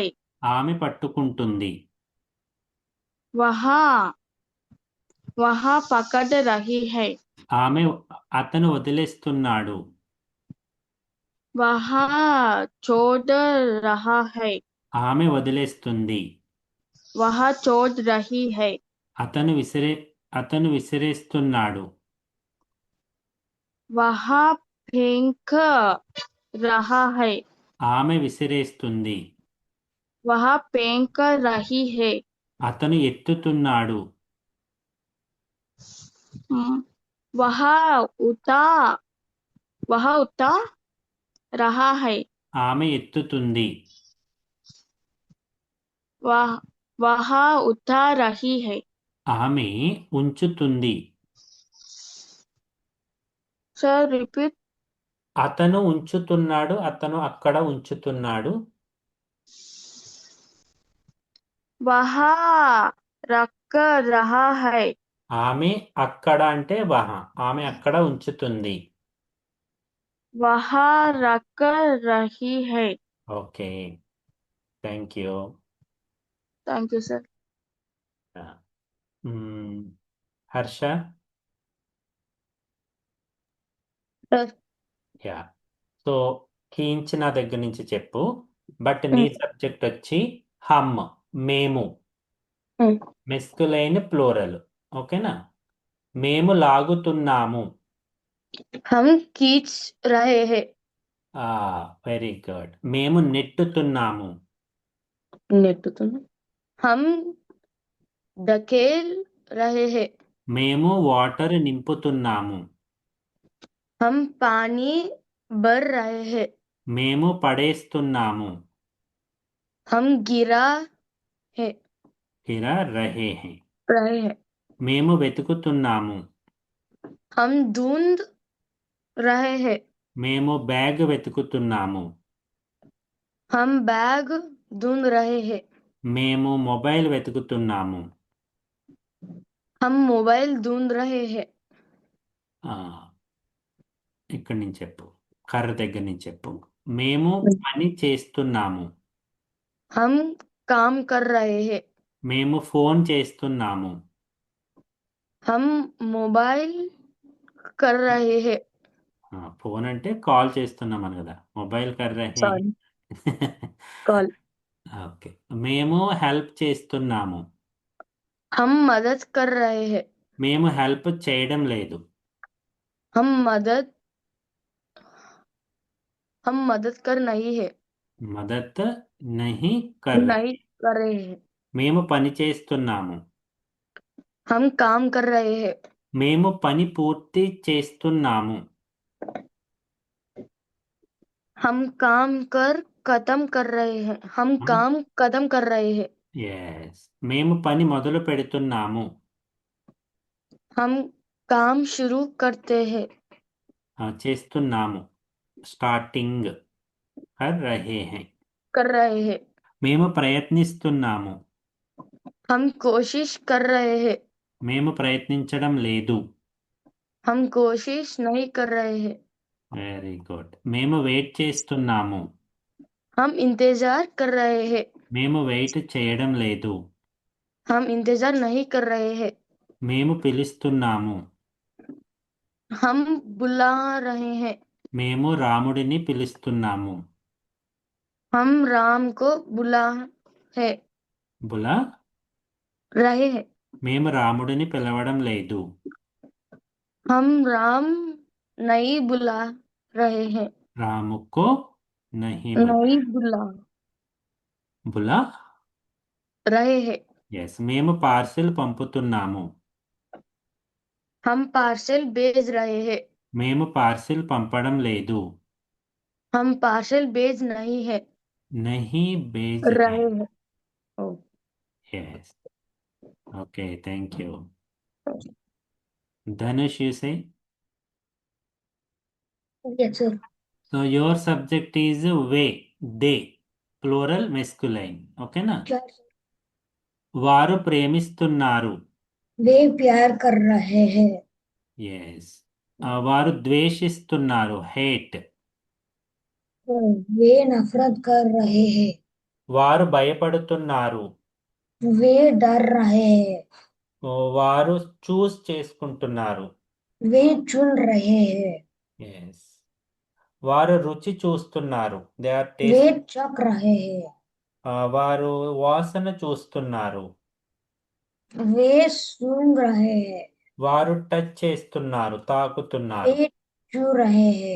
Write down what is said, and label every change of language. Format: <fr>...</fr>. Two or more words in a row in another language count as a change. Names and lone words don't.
<te>ఆమె పట్టుకుంటుంది.</te> <hi>वह वह पकड़ रही है।</hi> <te>ఆమె అతను వదిలేస్తున్నాడు.</te> <hi>वह छोड़ रहा है।</hi> <te>ఆమె వదిలేస్తుంది.</te> <hi>वह छोड़ रही है।</hi> <te>అతను అతను విసిరేస్తున్నాడు.</te> <hi>वह फेंक रहा है।</hi> <te>ఆమె విసిరేస్తుంది.</te> <hi>वह फेंक रही है।</hi> <te>అతను ఎత్తుతున్నాడు.</te> <hi>वह उठा वह उठा रहा है।</hi> <te>ఆమె ఎత్తుతుంది.</te> <hi>वह उठा रही है।</hi> <te>ఆమె ఉంచుతుంది.</te> <en>sir repeat.</en> <te>అతను ఉంచుతున్నాడు, అతను అక్కడ ఉంచుతున్నాడు.</te> <hi>वह रख रहा है।</hi> <te>ఆమె అక్కడ అంటే వహ, ఆమె అక్కడ ఉంచుతుంది.</te> <hi>वह रख रही है।</hi> <en>ఓకే, thank you. thank you sir.</en> <te>హర్ష.</te> <en>सर యా.</en> <te>సో కీంచ్ నా దగ్గర నుంచి చెప్పు, బట్ నీ సబ్జెక్ట్ వచ్చి హమ్, మేము.</te> <en>masculine plural. okay na?</en> <te>మేము లాగుతున్నాము.</te> <hi>हम खींच रहे हैं।</hi> <en>very good.</en> <te>మేము నెట్టుతున్నాము.</te> <hi>नेटुतुना हम धकेल रहे हैं।</hi> <te>మేము వాటర్ నింపుతున్నాము.</te> <hi>हम पानी भर रहे हैं।</hi> <te>మేము పడేస్తున్నాము.</te> <hi>हम गिरा है गिरा रहे है. रहे हैं।</hi> <te>మేము వెతుకుతున్నాము.</te> <hi>हम ढूंढ रहे हैं।</hi> <te>మేము బ్యాగ్ వెతుకుతున్నాము.</te> <hi>हम बैग ढूंढ रहे हैं।</hi> <te>మేము మొబైల్ వెతుకుతున్నాము.</te> <hi>हम मोबाइल ढूंढ रहे हैं।</hi> <te>ఆ, ఇక్కడి నుంచి చెప్పు, కర్ర దగ్గర నుంచి చెప్పు. మేము పని చేస్తున్నాము.</te> <hi>हम काम कर रहे हैं।</hi> <te>మేము ఫోన్ చేస్తున్నాము.</te> <hi>हम मोबाइल कर रहे हैं।</hi> <te>ఫోన్ అంటే కాల్ చేస్తున్నామని కదా,</te> <hi>मोबाइल कर रहे है.</hi> <en>Sorry, कॉल।</en> <te>ఓకే. మేము హెల్ప్ చేస్తున్నాము.</te> <hi>हम मदद कर रहे हैं।</hi> <te>మేము హెల్ప్ చేయడం లేదు.</te> <hi>हम मदद कर नहीं है। मदद नहीं कर रहे. नहीं कर रहे हैं।</hi> <te>మేము పని చేస్తున్నాము.</te> <hi>हम काम कर रहे हैं।</hi> <te>మేము పని పూర్తి చేస్తున్నాము.</te> <hi>हम काम कर खत्म कर रहे हैं। हम काम खत्म कर रहे हैं।</hi> <te>ఎస్. మేము పని మొదలు పెడుతున్నాము.</te> <hi>हम काम शुरू करते हैं।</hi> <te>చేస్తున్నాము.</te> <hi>स्टार्टिंग कर रहे है. कर रहे हैं।</hi> <te>మేము ప్రయత్నిస్తున్నాము.</te> <hi>हम कोशिश कर रहे हैं।</hi> <te>మేము ప్రయత్నించడం లేదు.</te> <hi>हम कोशिश नहीं कर रहे हैं।</hi> <en>very good.</en> <te>మేము వెయిట్ చేస్తున్నాము.</te> <hi>हम इंतजार कर रहे हैं।</hi> <te>మేము వెయిట్ చేయడం లేదు.</te> <hi>हम इंतजार नहीं कर रहे हैं।</hi> <te>మేము పిలుస్తున్నాము.</te> <hi>हम बुला रहे हैं।</hi> <te>మేము రాముడిని పిలుస్తున్నాము.</te> <hi>हम राम को बुला है బులా. रहे हैं।</hi> <te>మేము రాముడిని పిలవడం లేదు.</te> <hi>हम రాम नहीं बुला रहे हैं। रामुको नहीं नहीं बुला బులా. रहे हैं।</hi> <te>ఎస్. మేము పార్సిల్ పంపుతున్నాము.</te> <hi>हम पार्सल भेज रहे हैं।</hi> <te>మేము పార్సిల్ పంపడం లేదు.</te> <hi>हम पार्सल भेज नहीं है। नहीं भेज रहे हैं। हैं। ओ,</hi> <en>Yes. Okay, thank you. Dhanush, you say? yes sir. So your subject is they, plural masculine. Okay na?</en> <hi>क्या</hi> <te>వారు ప్రేమిస్తున్నారు.</te> <hi>वे प्यार कर रहे हैं।</hi> <te>Yes. వారు ద్వేషిస్తున్నారు.</te> <en>hate.</en> <hi>वे नफरत कर रहे हैं।</hi> <te>వారు భయపడుతున్నారు.</te> <hi>वे डर रहे हैं।</hi> <te>వారు చూస్ చేసుకుంటున్నారు.</te> <hi>वे चुन रहे हैं।</hi> <te>Yes. వారు రుచి చూస్తున్నారు.</te> <en>they are</en> <hi>वे</hi> <en>టేస్ట్.</en> <hi>चख रहे हैं।</hi> <te>వారు వాసన చూస్తున్నారు.</te> <hi>वे सूंघ रहे हैं।</hi> <te>వారు టచ్ చేస్తున్నారు, తాకుతున్నారు.</te> <hi>वे छू रहे हैं।</hi>